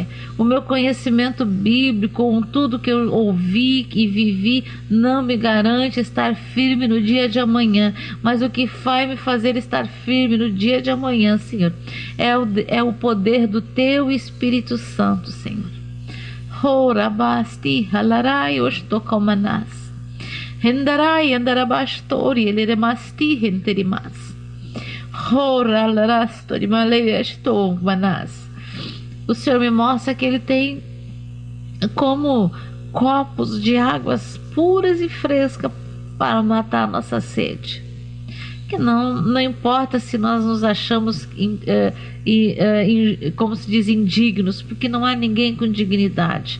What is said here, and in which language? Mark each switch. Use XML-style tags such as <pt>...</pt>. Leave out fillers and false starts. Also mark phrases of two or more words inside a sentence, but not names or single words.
<pt>O meu conhecimento bíblico, com tudo que eu ouvi e vivi, não me garante estar firme no dia de amanhã, mas o que vai me fazer estar firme no dia de amanhã, Senhor, é o poder do Teu Espírito Santo, Senhor. Horabasti halarai ostokomanas hendarai andarabastori eleremasti henterimas horalarastori malevestormanas. O Senhor me mostra que Ele tem como copos de águas puras e frescas para matar a nossa sede. Que não importa se nós nos achamos, como se diz, indignos, porque não há ninguém com dignidade.</pt>